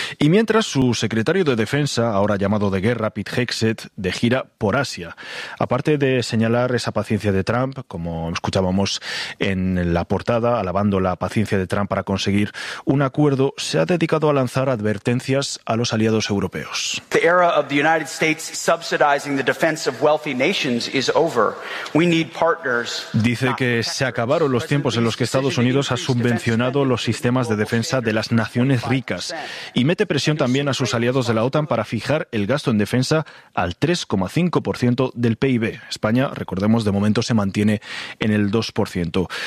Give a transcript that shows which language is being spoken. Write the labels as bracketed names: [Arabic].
[Spanish] Y mientras, su secretario de Defensa, ahora llamado de guerra, Pete Hegseth, de gira por Asia. Aparte de señalar esa paciencia de Trump, como escuchábamos en la portada, pasada, alabando la paciencia de Trump para conseguir un acuerdo, se ha dedicado a lanzar advertencias a los aliados europeos. [English] The era of the United States subsidizing the defense of wealthy nations is over. We need partners. [Spanish] Dice que se acabaron los tiempos en los que Estados Unidos ha subvencionado los sistemas de defensa de las naciones ricas y mete presión también a sus aliados de la OTAN para fijar el gasto en defensa al 3,5% del PIB. España, recordemos, de momento se mantiene en el 2%.